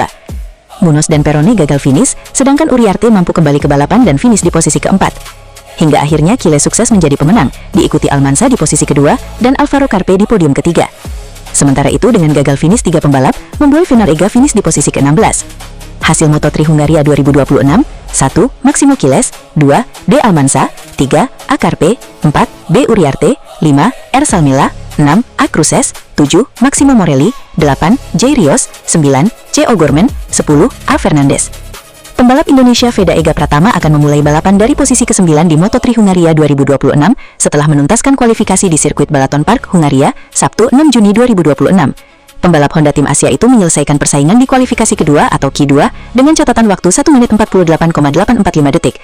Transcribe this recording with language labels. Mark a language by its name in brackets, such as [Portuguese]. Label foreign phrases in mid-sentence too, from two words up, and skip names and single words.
[Indonesian] Muñoz dan Perone gagal finish, sedangkan Uriarte mampu kembali ke balapan dan finish di posisi keempat. Hingga akhirnya Quiles sukses menjadi pemenang, diikuti Almansa di posisi kedua, dan Alvaro Carpe di podium ketiga. Sementara itu dengan gagal finish 3 pembalap, membuat Veda Ega finish di posisi ke-16. Hasil Moto3 Hungaria 2026, 1. Maximo Quiles, 2. D. Almansa, 3. A. Carpe, 4. B. Uriarte, 5. R. Salmela, 6. A. Cruces, 7. Maximo Morelli, 8. J. Rios, 9. C. O'Gorman, 10. A. Fernandes. Pembalap Indonesia Veda Ega Pratama akan memulai balapan dari posisi ke-9 di Moto3 Hungaria 2026 setelah menuntaskan kualifikasi di sirkuit Balaton Park, Hungaria, Sabtu 6 Juni 2026. Pembalap Honda Tim Asia itu menyelesaikan persaingan di kualifikasi kedua atau Q2 dengan catatan waktu 1 menit 48,845 detik.